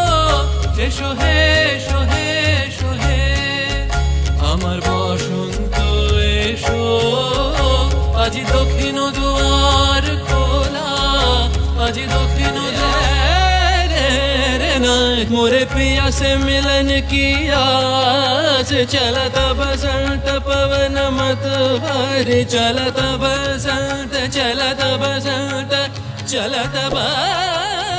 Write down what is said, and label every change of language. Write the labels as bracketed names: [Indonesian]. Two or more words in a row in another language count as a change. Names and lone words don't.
[Bangla] এসো হে এসো হে এসো হে আমার বসন্ত এসো আজি দক্ষিণ দুয়ার খোলা আজি দক্ষিণ দুয়ার [Hindi] मोरे पिया से मिलन की आस चलता बसंत पवन मत भरी चलता बसंत चलता